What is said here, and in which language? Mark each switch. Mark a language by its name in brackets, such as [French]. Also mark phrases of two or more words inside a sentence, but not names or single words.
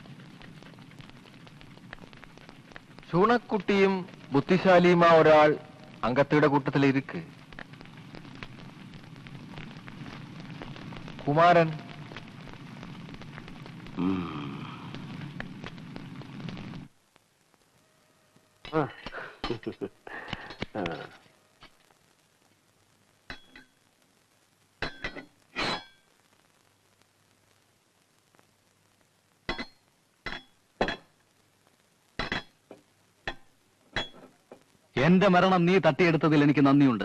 [Tamil] சூனக்குட்டியும் புத்திசாலியுமா ஒரு ஆள் அங்கத்தோட கூட்டத்தில் இருக்கு. குமாரன் ആ. ആ. [Malayalam] എന്റെ മരണം നീ തട്ടിയെടുത്തതിൽ എനിക്ക് നന്ദിയുണ്ട്.